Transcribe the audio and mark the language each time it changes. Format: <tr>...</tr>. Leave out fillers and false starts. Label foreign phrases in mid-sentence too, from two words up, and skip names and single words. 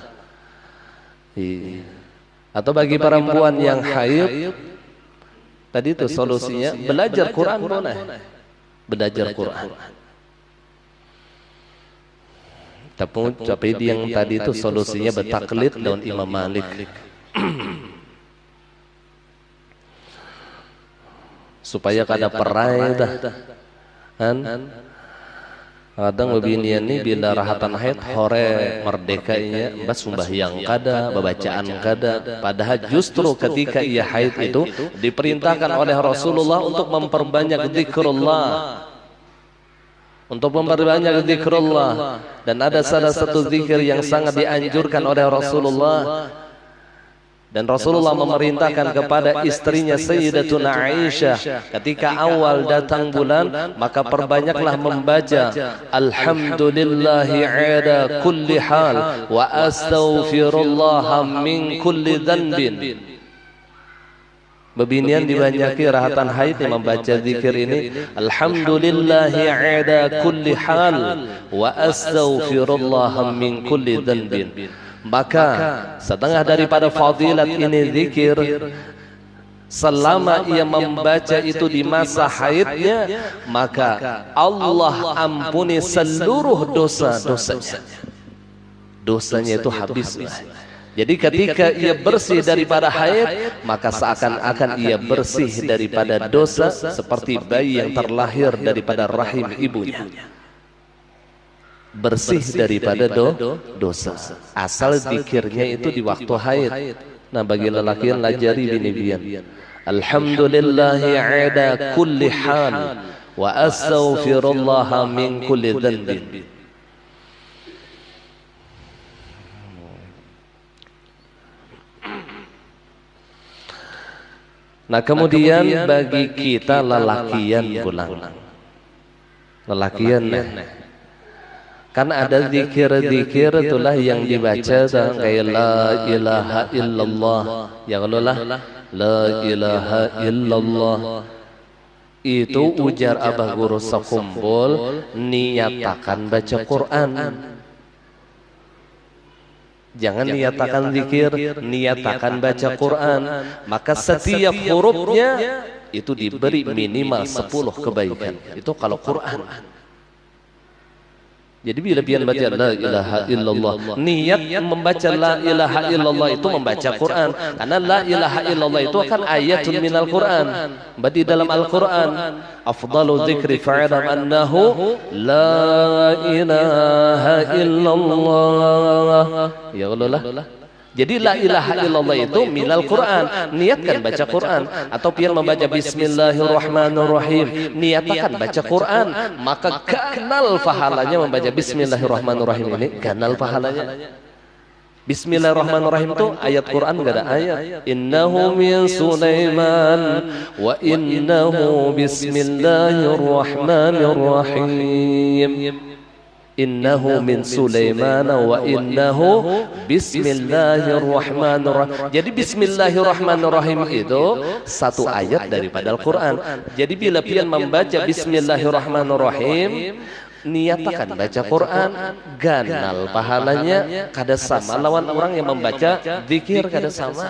<id>Atau bagi perempuan yang haid tadi itu solusinya belajar Quran boleh, belajar Quran. Tapi yang tadi itu solusinya bertaklid dengan Imam Malik.</id> <bjn>Supaya kada perai dah. Kan? Kadang beginian ni bila rahatan haid hore merdekanya bas sembahyang kada, bacaan kada.</bjn> <id>Padahal justru ketika ia haid itu diperintahkan oleh Rasulullah untuk memperbanyak zikrullah. Untuk memperbanyak zikrullah, dan ada salah satu zikir yang sangat dianjurkan oleh Rasulullah, dan Rasulullah memerintahkan kepada istrinya Sayyidatuna Aisyah ketika awal datang bulan maka perbanyaklah membaca</id> <ar>الحمد لله على كل حال وأستغفر الله من كل ذنب.</ar> <bjn>Bebinian dibanyaki rahatan haid yang membaca zikir ini</bjn> <ar>الحمد لله على كل حال وأستغفر الله من كل ذنب.</ar> <id>Maka setengah daripada fadilat ini zikir selama ia membaca itu di masa haidnya maka Allah ampuni seluruh dosa-dosanya. Dosanya itu habislah. Jadi ketika ia bersih daripada haid maka seakan-akan ia bersih daripada dosa seperti bayi yang terlahir daripada rahim ibunya. Bersih daripada dosa. Asal zikirnya itu di waktu haid.</id> <bjn>Nah bagi lelaki yang lajari bini-bian.</bjn> <ar>الحمد لله على كل حال وأستغفر الله من كل ذنب.</ar> <bjn>Nah kemudian bagi kita lelakian pulang, lelakian</bjn> <id>karena ada zikir-zikir itulah yang dibaca kayak</id> <ar>لا إله إلا الله يا الله لا إله إلا الله</ar> <id>itu ujar abah guru sekumpul niatakan baca Quran. Jangan niatakan zikir, niatakan baca Quran. Maka setiap hurufnya itu diberi minimal 10 kebaikan. Itu kalau Quran.</id> <bjn>Jadi bila pian baca</bjn> <ar>لا إله إلا الله,</ar> <bjn>niat membaca</bjn> <ar>لا إله إلا الله</ar> <bjn>itu membaca Quran.</bjn> <id>Karena</id> <ar>لا إله إلا الله</ar> <id>itu akan</id> <ar>آية من القرآن.</ar> <id>Berarti dalam Al-Quran</id> <ar>أفضل الذكر فاعلم أنه لا إله إلا الله. يا الله.</ar> <id>Jadi</id> <ar>لا إله إلا الله</ar> <id>itu</id> <ar>من القرآن.</ar> <id>Niatkan baca Quran.</id> <bjn>Atau pian membaca bismillahirrahmanirrahim, niatakan baca Quran, maka ganal pahalanya membaca bismillahirrahmanirrahim ini, ganal pahalanya.</bjn> <id>Bismillahirrahmanirrahim itu ayat Quran enggak ada ayat.</id> <ar>إنه من سليمان وإنه بسم الله الرحمن الرحيم. إنه من سليمان وإنه بسم الله الرحمن الرحيم.</ar> <id>Jadi bismillahirrahmanirrahim itu satu ayat daripada Al-Quran.</id> <bjn>Jadi bila pian membaca bismillahirrahmanirrahim, niatakan baca Quran, ganal pahalanya kada sama lawan orang yang membaca zikir kada sama.</bjn>